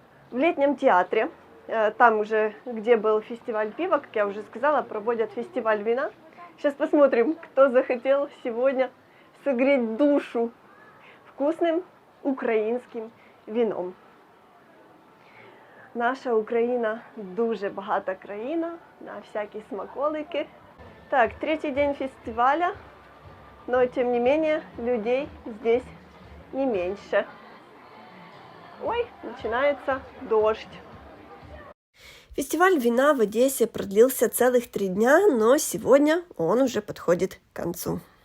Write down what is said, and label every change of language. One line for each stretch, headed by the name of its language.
Russian: В летнем театре, там уже, где был фестиваль пива, как я уже сказала, проводят фестиваль вина. Сейчас посмотрим, кто захотел сегодня согреть душу вкусным
Ukrainian: українським
Russian: вином.
Ukrainian: Наша Україна дуже багата країна на всякі смаколики.
Russian: Так, третий день фестиваля, но тем не менее людей здесь не меньше. Ой, начинается дождь. Фестиваль вина в Одессе продлился целых 3 дня, но сегодня он уже подходит к концу.